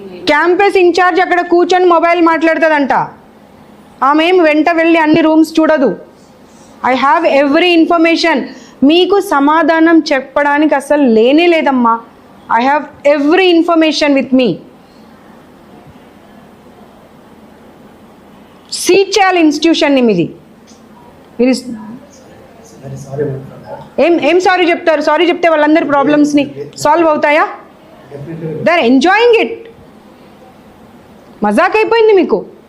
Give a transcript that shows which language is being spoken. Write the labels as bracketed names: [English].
[Telugu] Campus incharge అక్కడ కూర్చొని mobile మాట్లాడుతుందంట. ఆమె ఏం వెంట వెళ్ళి అన్ని రూమ్స్ చూడదు. [English] I have every information. [Telugu] మీకు సమాధానం చెప్పడానికి అసలు లేనే లేదమ్మా. [English] I have every information with me. [Telugu] CCHAL institution ని మీది. మీరు ఏం సారీ చెప్తారు? సారీ చెప్తే వాళ్ళందరి ప్రాబ్లమ్స్ని సాల్వ్ అవుతాయా? [English] They are enjoying it. [Telugu] మజాక్ అయిపోయింది మీకు.